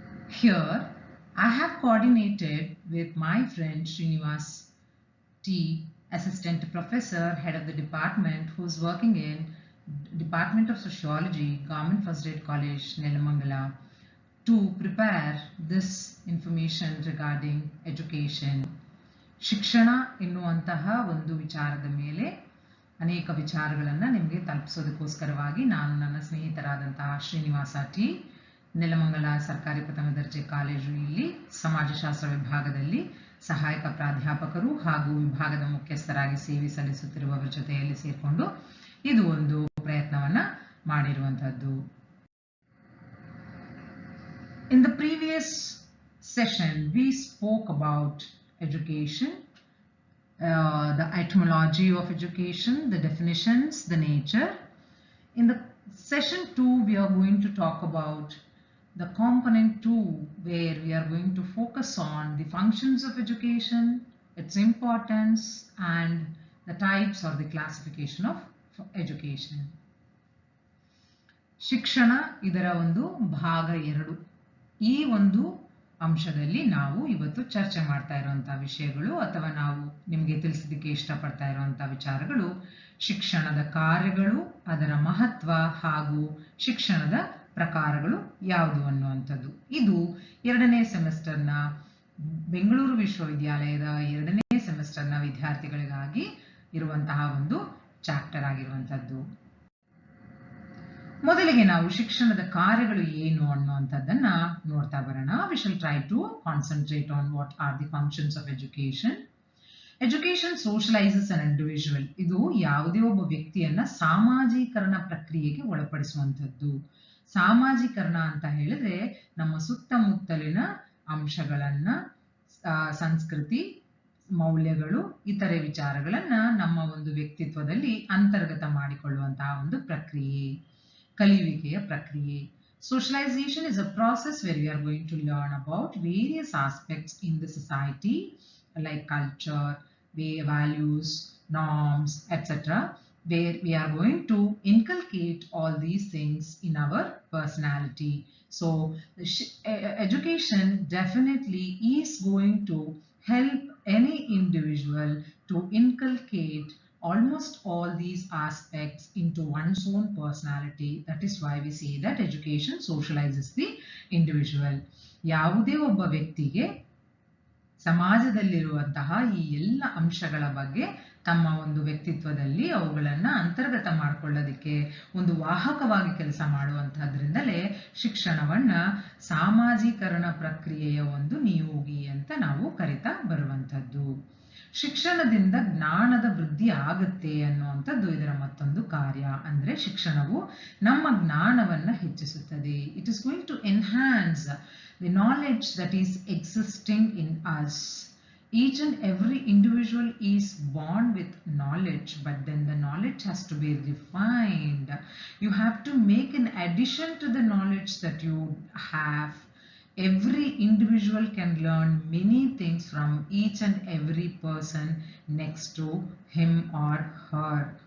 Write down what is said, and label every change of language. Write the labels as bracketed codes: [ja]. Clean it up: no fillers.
[en] Here, I have coordinated with my friend Srinivas T, Assistant Professor, Head of the Department, who's working in Department of Sociology, Government First Aid College, Nelamangala, to prepare this information regarding education. [kn] ಶಿಕ್ಷಣ ಎನ್ನುವಂತಹ ಒಂದು ವಿಚಾರದ ಮೇಲೆ ಅನೇಕ ವಿಚಾರಗಳನ್ನು ನಿಮಗೆ ತಲುಪಿಸೋದಕ್ಕೋಸ್ಕರವಾಗಿ ನಾನು ನನ್ನ ಸ್ನೇಹಿತರಾದಂತಹ ಶ್ರೀನಿವಾಸ ಟಿ, ನೆಲಮಂಗಲ ಸರ್ಕಾರಿ ಪ್ರಥಮ ದರ್ಜೆ ಕಾಲೇಜು ಇಲ್ಲಿ ಸಮಾಜಶಾಸ್ತ್ರ ವಿಭಾಗದಲ್ಲಿ ಸಹಾಯಕ ಪ್ರಾಧ್ಯಾಪಕರು ಹಾಗೂ ವಿಭಾಗದ ಮುಖ್ಯಸ್ಥರಾಗಿ ಸೇವೆ ಸಲ್ಲಿಸುತ್ತಿರುವವರ ಜೊತೆಯಲ್ಲಿ ಸೇರಿಕೊಂಡು ಇದು ಒಂದು ಪ್ರಯತ್ನವನ್ನ ಮಾಡಿರುವಂತದ್ದು. [en] In the previous session, we spoke about education, the etymology of education, the definitions, the nature. In the session 2, we are going to talk about the component 2, where we are going to focus on the functions of education, its importance, and the types or the classification of education. [kn] ಶಿಕ್ಷಣ ಇದರ ಒಂದು ಭಾಗ 2. ಈ ಒಂದು ಅಂಶದಲ್ಲಿ ನಾವು ಇವತ್ತು ಚರ್ಚೆ ಮಾಡ್ತಾ ಇರುವಂತಹ ವಿಷಯಗಳು ಅಥವಾ ನಾವು ನಿಮಗೆ ತಿಳಿಸೋದಕ್ಕೆ ಇಷ್ಟಪಡ್ತಾ ಇರುವಂತಹ ವಿಚಾರಗಳು ಶಿಕ್ಷಣದ ಕಾರ್ಯಗಳು, ಅದರ ಮಹತ್ವ ಹಾಗೂ ಶಿಕ್ಷಣದ ಪ್ರಕಾರಗಳು ಯಾವುದು ಅನ್ನುವಂಥದ್ದು. ಇದು 2ನೇ ಸೆಮಿಸ್ಟರ್ನ ಬೆಂಗಳೂರು ವಿಶ್ವವಿದ್ಯಾಲಯದ 2ನೇ ಸೆಮಿಸ್ಟರ್ನ ವಿದ್ಯಾರ್ಥಿಗಳಿಗಾಗಿ ಇರುವಂತಹ ಒಂದು ಚಾಪ್ಟರ್ ಆಗಿರುವಂಥದ್ದು. ಮೊದಲಿಗೆ ನಾವು ಶಿಕ್ಷಣದ ಕಾರ್ಯಗಳು ಏನು ಅನ್ನುವಂಥದ್ದನ್ನ ನೋಡ್ತಾ ಬರೋಣ. [en] We shall try to concentrate on what are the functions of education. Education socializes an individual. [kn] ಇದು ಯಾವುದೇ ಒಬ್ಬ ವ್ಯಕ್ತಿಯನ್ನ ಸಾಮಾಜೀಕರಣ ಪ್ರಕ್ರಿಯೆಗೆ ಒಳಪಡಿಸುವಂಥದ್ದು. ಸಾಮಾಜೀಕರಣ ಅಂತ ಹೇಳಿದ್ರೆ ನಮ್ಮ ಸುತ್ತಮುತ್ತಲಿನ ಅಂಶಗಳನ್ನ, ಸಂಸ್ಕೃತಿ, ಮೌಲ್ಯಗಳು, ಇತರೆ ವಿಚಾರಗಳನ್ನ ನಮ್ಮ ಒಂದು ವ್ಯಕ್ತಿತ್ವದಲ್ಲಿ ಅಂತರ್ಗತ ಮಾಡಿಕೊಳ್ಳುವಂತಹ ಒಂದು ಪ್ರಕ್ರಿಯೆ, ಕಲಿಯುವಿಕೆಯ ಪ್ರಕ್ರಿಯೆ. [en] Socialization is a process where we are going to learn about various aspects in the society like culture, values, norms, etc. where we are going to inculcate all these things in our personality. So education definitely is going to help any individual to inculcate almost all these aspects into one's own personality. That is why we say that education socializes the individual. ಯಾವುದೇ ಒಬ್ಬ ವ್ಯಕ್ತಿಗೆ ಸಮಾಜದಲ್ಲಿರುವಂತಹ ಈ ಎಲ್ಲ ಅಂಶಗಳ ಬಗ್ಗೆ ತಮ್ಮ ಒಂದು ವ್ಯಕ್ತಿತ್ವದಲ್ಲಿ ಅವುಗಳನ್ನ ಅಂತರ್ಗತ ಮಾಡಿಕೊಳ್ಳೋದಕ್ಕೆ ಒಂದು ವಾಹಕವಾಗಿ ಕೆಲಸ ಮಾಡುವಂತಹದ್ರಿಂದಲೇ ಶಿಕ್ಷಣವನ್ನ ಸಾಮಾಜೀಕರಣ ಪ್ರಕ್ರಿಯೆಯ ಒಂದು ನಿಯೋಗಿ ಅಂತ ನಾವು ಕರಿತಾ ಬರುವಂತದ್ದು. [kn] ಶಿಕ್ಷಣದಿಂದ ಜ್ಞಾನದ ವೃದ್ಧಿ ಆಗುತ್ತೆ ಅನ್ನುವಂಥದ್ದು ಇದರ ಮತ್ತೊಂದು ಕಾರ್ಯ. ಅಂದ್ರೆ ಶಿಕ್ಷಣವು ನಮ್ಮ ಜ್ಞಾನವನ್ನ ಹೆಚ್ಚಿಸುತ್ತದೆ. [en] It is going to enhance the knowledge that is existing in us. Each and every individual is born with knowledge, but then the knowledge has to be refined. You have to make an addition to the knowledge that you have. Every individual can learn many things from each and every person next to him or her.